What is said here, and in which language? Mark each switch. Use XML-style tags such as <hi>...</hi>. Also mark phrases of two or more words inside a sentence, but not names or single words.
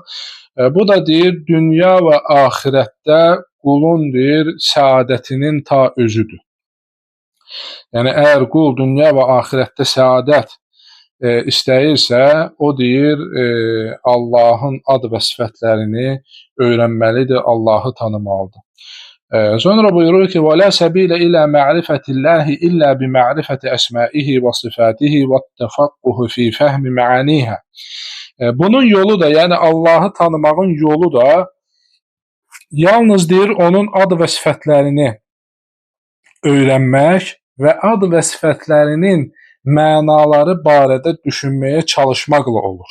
<az>Bu da deyir, dünya və axirətdə qulun deyir, səadətinin ta özüdür. Yəni əgər qul dünya və axirətdə səadət istəyirsə, o deyir, Allahın ad və sifətlərini öyrənməlidir, Allahı tanımalıdır. Sonra buyurur ki,</az> <ar>وَلَا سَبِيلَ إِلَى مَعْرِفَةِ اللّٰهِ إِلَّا بِمَعْرِفَةِ أَسْمَائِهِ وَصِفَاتِهِ وَالتَّفَقُّهِ فِي فَهْمِ مَعَانِيهَا.</ar> <az>Bunun yolu da, yəni Allahı tanımağın yolu da yalnız deyir, onun ad və sifətlərini öyrənmək və ad və sifətlərinin mənaları barədə düşünməyə çalışmaqla olur.</az>